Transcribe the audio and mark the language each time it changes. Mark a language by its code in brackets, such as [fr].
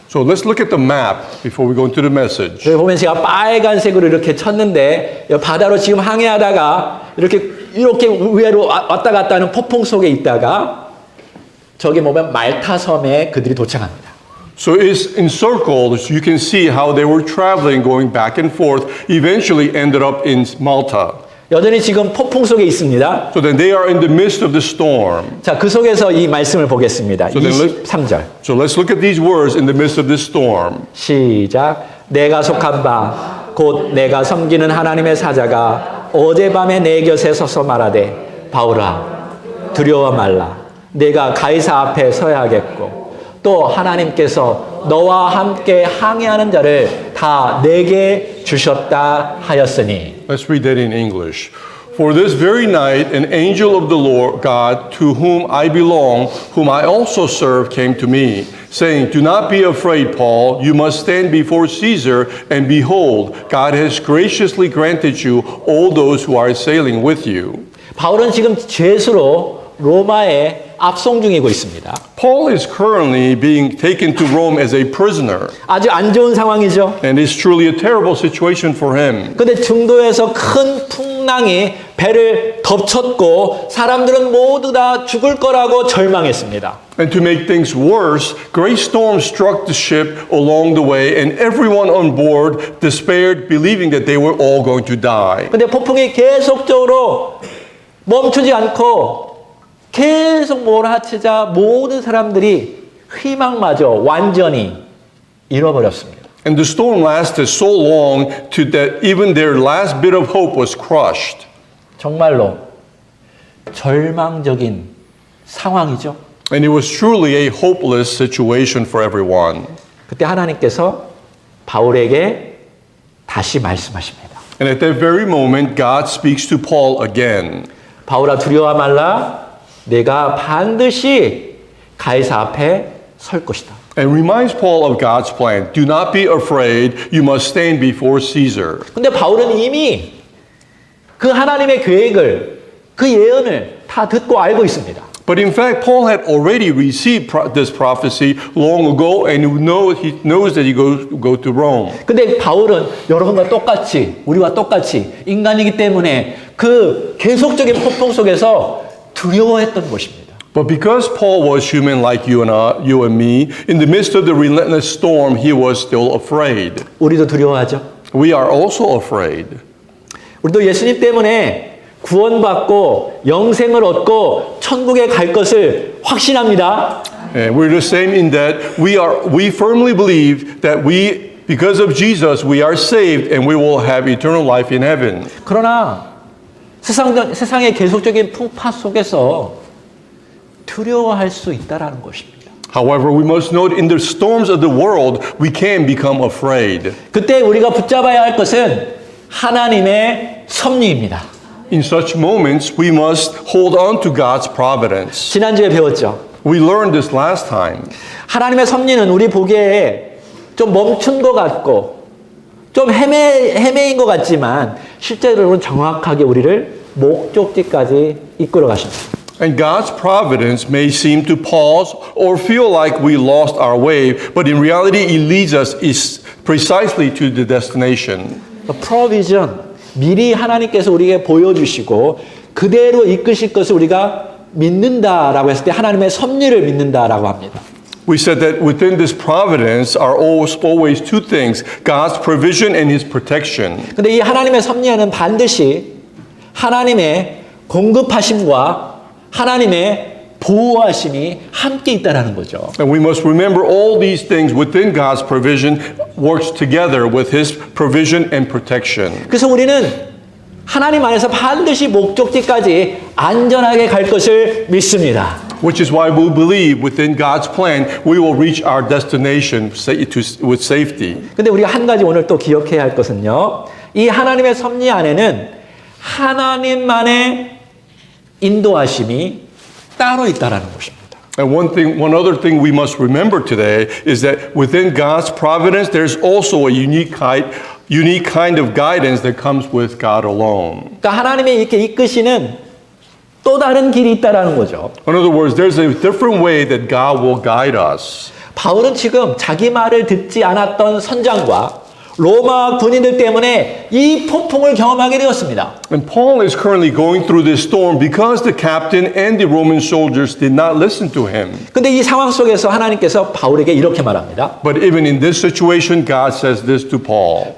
[en] So let's look at the map before we go into the message. [ko] 여기 보면 제가 빨간색으로 이렇게 쳤는데 바다로 지금 항해하다가 이렇게 위로 왔다 갔다 하는 폭풍 속에 있다가 저기 보면 말타 섬에 그들이 도착합니다. [en] So it's encircled, so you can see how they were traveling, going back and forth, eventually ended up in Malta. [ko] 여전히 지금 폭풍 속에 있습니다. [en] So then they are in the midst of the storm. [ko] 자, 그 속에서 이 말씀을 보겠습니다. [en] So then [ko] 23절. [en] So let's look at these words in the midst of this storm. [ko] 시작. 내가 속한 바 곧 내가 섬기는 하나님의 사자가 어젯밤에 내 곁에 서서 말하되 바울아 두려워 말라. 내가 가이사 앞에 서야겠고 또 하나님께서 너와 함께 항해하는 자를 다 내게 주셨다 하였으니. [en] Let's read that in English. For this very night, an angel of the Lord God, to whom I belong, whom I also serve, came to me, saying, Do not be afraid, Paul. You must stand before Caesar, and behold, God has graciously granted you all those who are sailing with you. [ko] 바울은 지금 죄수로 로마에 압송 중이고 있습니다. [en] Paul is currently being taken to Rome as a prisoner, [ko] 아주 안 좋은 상황이죠. [en] and it's truly a terrible situation for him. [ko] 근데 중도에서 큰 풍랑이 배를 덮쳤고 사람들은 모두 다 죽을 거라고 절망했습니다. [en] And to make things worse, great storms struck the ship along the way, and everyone on board despaired, believing that they were all going to die. [ko] 근데 폭풍이 계속적으로 멈추지 않고 계속 몰아치자 모든 사람들이 희망마저 완전히 잃어버렸습니다. [en] And the storm lasted so long to that even their last bit of hope was crushed. [ko] 정말로 절망적인 상황이죠. [en] And it was truly a hopeless situation for everyone. [ko] 그때 하나님께서 바울에게 다시 말씀하십니다. [en] And at that very moment, God speaks to Paul again. [ko] 바울아 두려워 말라. 내가 반드시 가이사 앞에 설 것이다. [en] And reminds Paul of God's plan. Do not be afraid. You must stand before Caesar. [ko] 근데 바울은 이미 그 하나님의 계획을, 그 예언을 다 듣고 알고 있습니다. [en] But in fact, Paul had already received this prophecy long ago, and he knows that he go to Rome. [ko] 근데 바울은 여러분과 똑같이, 우리와 똑같이 인간이기 때문에 그 계속적인 폭풍 속에서 두려워했던 것입니다. [en] But because Paul was human like you and me, in the midst of the relentless storm, he was still afraid. [ko] 우리도 두려워하죠. [en] We are also afraid. [ko] 우리도 예수님 때문에 구원받고 영생을 얻고 천국에 갈 것을 확신합니다. [en] And we're the same in that we firmly believe that because of Jesus, we are saved and we will have eternal life in heaven. [ko] 그러나 세상의 계속적인 풍파 속에서 두려워할 수 있다라는 것입니다. [en] However, we must note in the storms of the world, we can become afraid. [ko] 그때 우리가 붙잡아야 할 것은 하나님의 섭리입니다. [en] In such moments, we must hold on to God's providence. [ko] 지난주에 배웠죠. [en] We learned this last time. [ko] 하나님의 섭리는 우리 보기에 좀 멈춘 것 같고 좀 헤매인 것 같지만 실제로는 정확하게 우리를 목적지까지 이끌어 가십니다. [en] And God's providence may seem to pause or feel like we lost our way, but in reality, it leads us precisely to the destination. [ko] provision, 미리 하나님께서 우리에게 보여주시고 그대로 이끄실 것을 우리가 믿는다라고 했을 때 하나님의 섭리를 믿는다라고 합니다. [en] We said that within this providence are always two things, God's provision and His protection. [ko] 근데 이 하나님의 섭리에는 반드시 하나님의 공급하심과 하나님의 보호하심이 함께 있다라는 거죠. [en] And we must remember all these things within God's provision works together with His provision and protection. [ko] 그래서 우리는 하나님 안에서 반드시 목적지까지 안전하게 갈 것을 믿습니다. [en] Which is why we believe within God's plan we will reach our destination with safety. [ko] 근데 우리가 한 가지 오늘 또 기억해야 할 것은요. 이 하나님의 섭리 안에는 하나님만의 인도하심이 따로 있다라는 것입니다. [en] And one other thing we must remember today is that within God's providence there's also a unique kind of guidance that comes with God alone. [ko] 그러니까 하나님이 이렇게 이끄시는 또 다른 길이 있다라는 거죠. [en] In other words, there's a different way that God will guide us. [ko] 바울은 지금 자기 말을 듣지 않았던 선장과 로마 군인들 때문에 이 폭풍을 경험하게 되었습니다. [en] And Paul is currently going through this storm because the captain and the Roman soldiers did not listen to him. [ko] 근데 이 상황 속에서 하나님께서 바울에게 이렇게 말합니다. [en] But even in this situation, God says this to Paul.